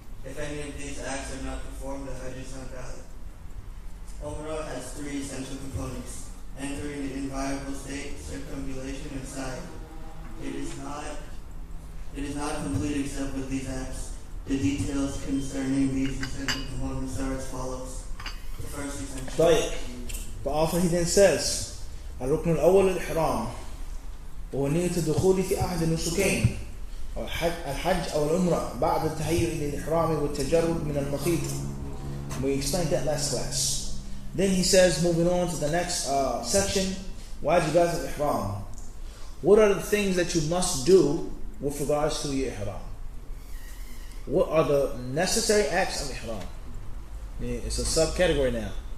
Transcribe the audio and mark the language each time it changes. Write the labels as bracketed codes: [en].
[en] If any of these acts are not performed, the Hajj is not valid. Umrah has 3 essential components. Entering the inviolable state, circumambulation, and sa'i. It is not complete except with these acts. The details concerning these essential components are as follows. The first essential. The author he then says, [ar] الركن الأول الإحرام وهو نية الدخول في أحد النسكين الحج أو العمرة بعد التهيؤ للإحرام والتجرد من المخيط. [en] We explained that last class. Then he says, moving on to the next section, [ar] واجبات الإحرام. [en] What are the things that you must do with regards to your ihram? What are the necessary acts of ihram? It's a subcategory now.